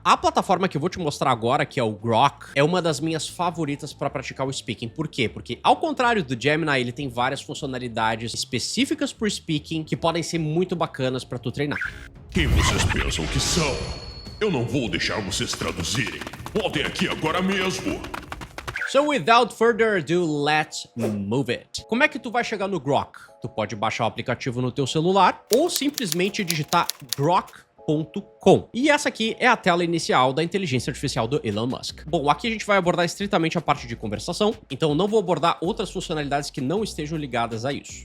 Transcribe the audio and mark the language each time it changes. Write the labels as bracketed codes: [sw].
[pt] A plataforma que eu vou te mostrar agora, que é o Grok, é uma das minhas favoritas para praticar o speaking. Por quê? Porque ao contrário do Gemini, ele tem várias funcionalidades específicas pro speaking que podem ser muito bacanas para tu treinar. Quem vocês pensam que são? Eu não vou deixar vocês traduzirem. Voltem aqui agora mesmo. [en] So without further ado, let's move it. [pt] Como é que tu vai chegar no Grok? Tu pode baixar o aplicativo no teu celular ou simplesmente digitar grok.com. E essa aqui é a tela inicial da inteligência artificial do Elon Musk. Bom, aqui a gente vai abordar estritamente a parte de conversação, então não vou abordar outras funcionalidades que não estejam ligadas a isso.